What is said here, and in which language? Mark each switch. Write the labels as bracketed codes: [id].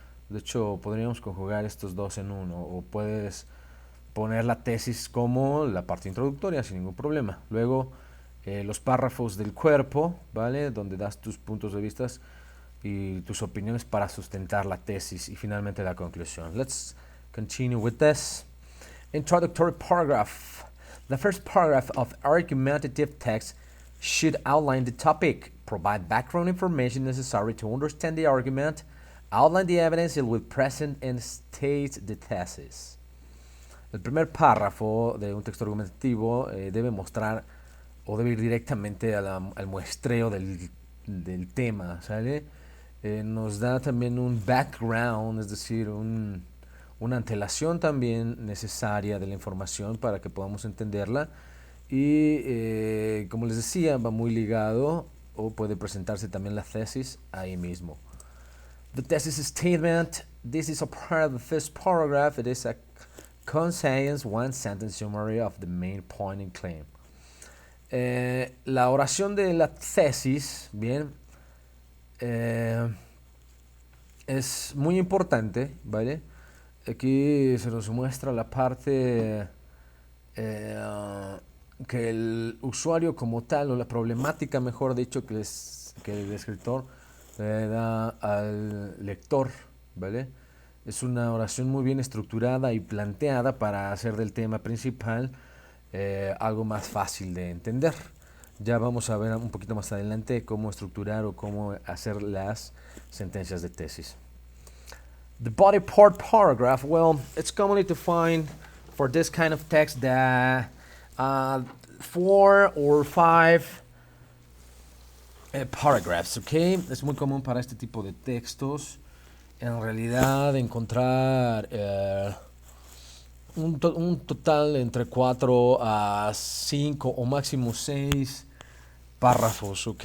[es] De hecho, podríamos conjugar estos dos en uno, o puedes poner la tesis como la parte introductoria sin ningún problema. Luego, los párrafos del cuerpo, ¿vale? Donde das tus puntos de vista y tus opiniones para sustentar la tesis, y finalmente la conclusión. [en] Let's continue with this. Introductory paragraph. The first paragraph of argumentative text should outline the topic, provide background information necessary to understand the argument, outline the evidence it will present, and state the thesis. [es] El primer párrafo de un texto argumentativo debe mostrar o debe ir directamente al muestreo del tema, ¿sale? Nos da también un background, es decir, una antelación también necesaria de la información para que podamos entenderla. Y como les decía, va muy ligado, o puede presentarse también la tesis ahí mismo. [en] The thesis statement. This is a part of the first paragraph. It is a concise one-sentence summary of the main point and claim. [es] La oración de la tesis, bien, es muy importante, ¿vale? Aquí se nos muestra la parte que el usuario como tal, o la problemática, mejor dicho, que el escritor le da al lector, ¿vale? Es una oración muy bien estructurada y planteada para hacer del tema principal algo más fácil de entender. Ya vamos a ver un poquito más adelante cómo estructurar o cómo hacer las sentencias de tesis. [en] The body part paragraph, well, it's commonly defined for this kind of text that 4 or 5 paragraphs, okay? [es] Es muy común para este tipo de textos, en realidad, encontrar un total entre 4 a 5 o máximo 6 párrafos, ¿ok?